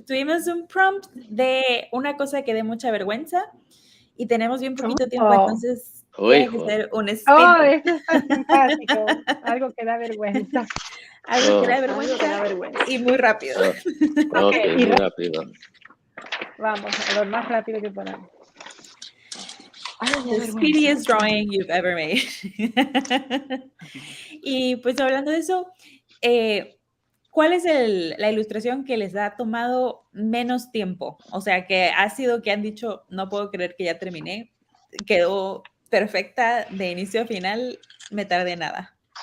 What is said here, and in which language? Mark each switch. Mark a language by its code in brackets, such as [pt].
[es] Tuvimos un prompt de una cosa que dé mucha vergüenza y tenemos bien poquito tiempo, entonces tiene que ser un spin. Eso está simpático. Algo que da vergüenza. Algo que da vergüenza y muy rápido. Ok, muy rápido. Vamos, a lo más rápido que podamos. [en] The speediest drawing you've ever made. [es] Y pues hablando de eso, ¿cuál es la ilustración que les ha tomado menos tiempo? O sea, que ha sido que han dicho, no puedo creer que ya terminé, quedó perfecta de inicio a final, me tardé nada.